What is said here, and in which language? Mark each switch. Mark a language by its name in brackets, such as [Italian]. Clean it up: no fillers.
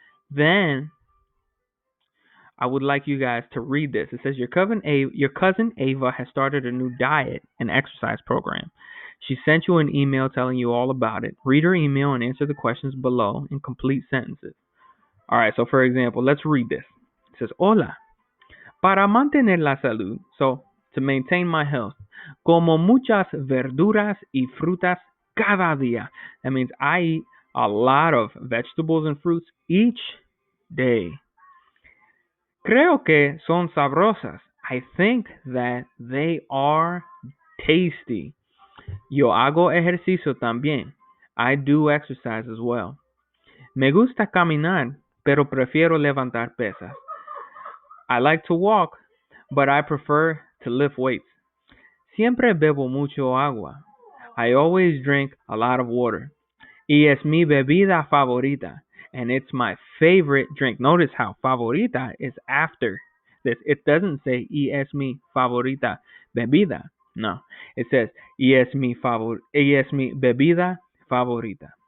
[English] Then I would like you guys to read this. It says your cousin Ava has started a new diet and exercise program. She sent you an email telling you all about it. Read her email and answer the questions below in complete sentences. All right, so for example, let's read this. It says, [Spanish] Hola, para mantener la salud, [English] so to maintain my health, [Spanish] como muchas verduras y frutas cada día. That means I eat a lot of vegetables and fruits each day. Creo que son sabrosas. [English] I think that they are tasty. [Spanish] Yo hago ejercicio también. [English] I do exercise as well. [Spanish] Me gusta caminar, pero prefiero levantar pesas. [English] I like to walk, but I prefer to lift weights. [Spanish] Siempre bebo mucho agua. [English] I always drink a lot of water. [Spanish] Y es mi bebida favorita. [English] And it's my favorite drink. Notice how favorita is after this. It doesn't say [Spanish] y es mi favorita bebida. [English] No. It says [Spanish] y es mi bebida favorita.